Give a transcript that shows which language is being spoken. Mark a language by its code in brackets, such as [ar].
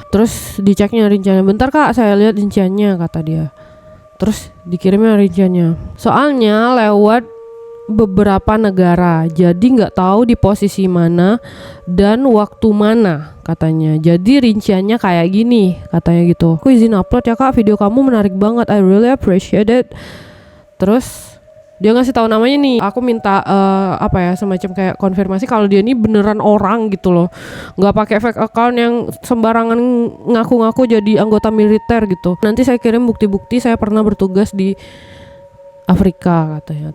[id] Terus diceknya rinciannya. Bentar kak, saya lihat rinciannya, kata dia. Terus dikirimnya rinciannya. Soalnya lewat beberapa negara, jadi nggak tahu di posisi mana dan waktu mana katanya. Jadi rinciannya kayak gini katanya gitu. Aku izin upload ya kak, video kamu menarik banget, [en] I really appreciate it. [id] Terus dia ngasih tahu namanya nih. Aku minta semacam kayak konfirmasi kalau dia ini beneran orang gitu loh, nggak pakai fake account yang sembarangan ngaku-ngaku jadi anggota militer gitu. Nanti saya kirim bukti-bukti saya pernah bertugas di Afrika katanya.